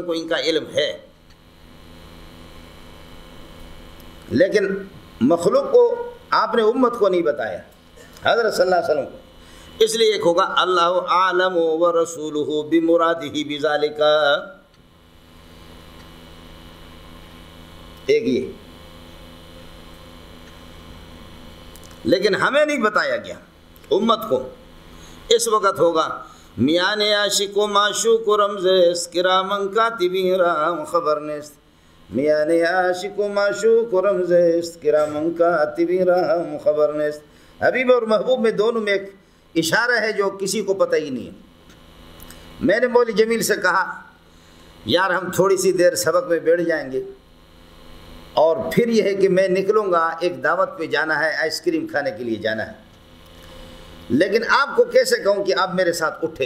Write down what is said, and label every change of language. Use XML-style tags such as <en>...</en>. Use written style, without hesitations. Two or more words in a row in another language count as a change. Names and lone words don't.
<ur>کو ان کا علم ہے، لیکن مخلوق کو آپ نے امت کو نہیں بتایا، حضرت</ur> <ar>صلی اللہ علیہ وسلم</ar> <ur>کو، اس لیے ایک ہوگا</ur> <ar>اللہ عالم ورسولہ بمرادہ بذالک،</ar> <ur>ایک یہ، لیکن ہمیں نہیں بتایا گیا امت کو۔ اس وقت ہوگا</ur> <fa>میان عاشق و معشوق و رمز است کرامن کاتبین رام خبر نیست، میان عاشق و معشوق و رمز است کرامن کاتبین رام خبر نیست۔</fa> <ur>حبیب اور محبوب میں دونوں میں ایک اشارہ ہے جو کسی کو پتہ ہی نہیں ہے۔ میں نے مولوی جمیل سے کہا یار ہم تھوڑی سی دیر سبق میں بیٹھ جائیں گے، اور پھر یہ ہے کہ میں نکلوں گا، ایک دعوت پہ جانا ہے، آئس کریم کھانے کے لیے جانا ہے، لیکن آپ کو کیسے کہوں کہ آپ میرے ساتھ اٹھیں؟</ur>